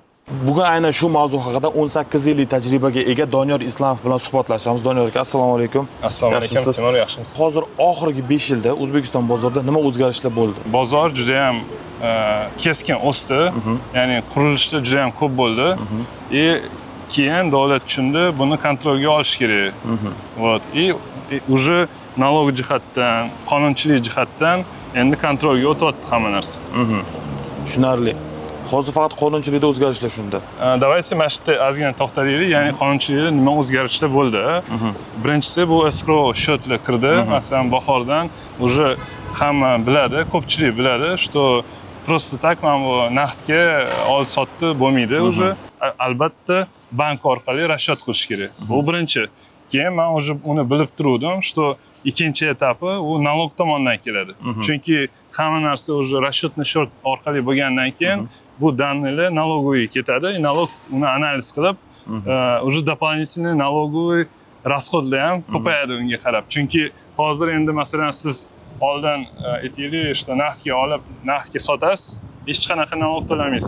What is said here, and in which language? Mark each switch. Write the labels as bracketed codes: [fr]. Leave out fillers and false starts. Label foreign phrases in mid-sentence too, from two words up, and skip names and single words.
[uz] Bugun aynan shu mavzu haqida 18 yillik tajribaga ega Doniyor Islomov bilan suhbatlashamiz. Doniyor aka, assalomu alaykum. Assalomu alaykum. Temur, yaxshimisiz? Hozir oxirgi 5 yilda O'zbekiston bozorida nima o'zgarishlar bo'ldi? Bozor juda ham keskin o'sdi. Ya'ni qurilishda juda ham ko'p bo'ldi. Keyin davlat tushundi, buni kontrolga olish kerak. Вот. [ru] Уже налог [uz] jihatdan, qonunchilik jihatdan endi kontrolga o'tyapti hamma narsa. Tushunarli. Hozir faqat qonunchilikda o'zgarishlar shunda. Давайте mana shu yerda ozgina to'xtalaylik, ya'ni qonunchilikda nima o'zgarishlar bo'ldi? Birinchisi bu escrow счетlar kirdi. Masalan, bahordan уже hamma biladi, ko'pchilik biladi, [ru] что просто так [uz] mana bu naqdga ol-sotdi bo'lmaydi уже. Albatta bank orqali расчет qilish kerak. Bu birinchi. Keyin men уже uni bilib turdim, что ikkinchi etapi u налог tomonidan keladi. Chunki hamma narsa [ru] уже расчетный счет [uz] orqali bo'lgandan keyin bu [ru] данныйlar налоговый [uz] ketadi. Налог uni analiz qilib, [ru] уже дополнительный налоговый расходlar [uz] ham ko'payadi unga qarab. Chunki hozir endi masalan siz oldin aytaylik, что naqdga olib, naqdga sotasiz, hech qanaqa налог to'lamaysiz.